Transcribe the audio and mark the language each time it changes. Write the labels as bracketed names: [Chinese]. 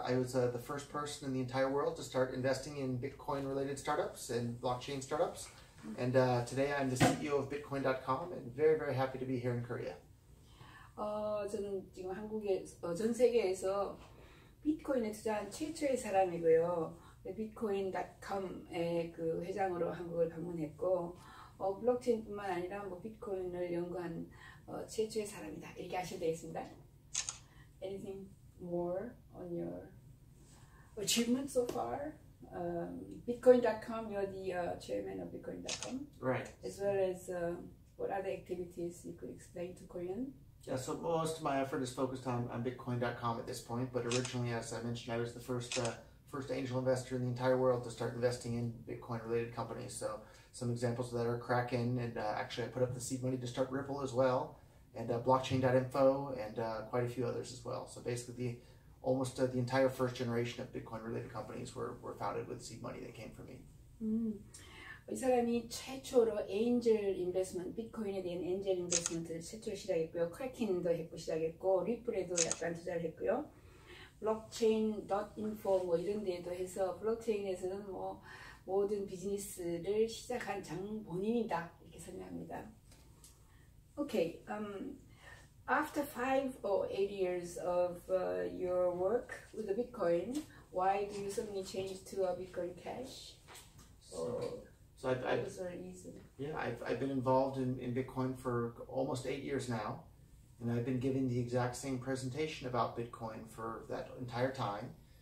[English] I was the first person in the entire world to start investing in Bitcoin-related startups and blockchain startups. And today I'm the CEO of Bitcoin.com and very, very happy to be here in Korea. [Korean] 저는 지금 전 세계에서 비트코인에 투자한 최초의 사람이고요. 비트코인.com의 그 회장으로 한국을 방문했고, 블록체인뿐만 아니라 비트코인을 연구한 최초의 사람이다. 이렇게 하시면 되겠습니다. [English] Anything more on your achievement so far? Bitcoin.com, you're the chairman of Bitcoin.com. Right. As well as what other activities you could explain to Korean? Yeah, so most of my effort is focused on Bitcoin.com at this point, but originally, as I mentioned, I was the first angel investor in the entire world to start investing in Bitcoin-related companies. So some examples of that are Kraken, and actually I put up the seed money to start Ripple as well, and blockchain.info, and quite a few others as well. So basically, almost the entire first generation of Bitcoin-related companies were founded with seed money that came from me. [Korean] 이 사람이 최초로 엔젤 인베스트먼트, 비트코인에 대한 엔젤 인베스트먼트를 최초로 시작했고요. 크래켄도 했고 시작했고, 리플에도 약간 투자를 했고요. blockchain.info 이런 데도 해서 블록체인에서는 모든 비즈니스를 시작한 장본인이다 이렇게 설명합니다. [English] Okay, after 5 or 8 years of your work with the Bitcoin, why do you suddenly change to a Bitcoin Cash? So I've been involved in Bitcoin for almost 8 years now, and I've been giving the exact same presentation about Bitcoin for that entire time.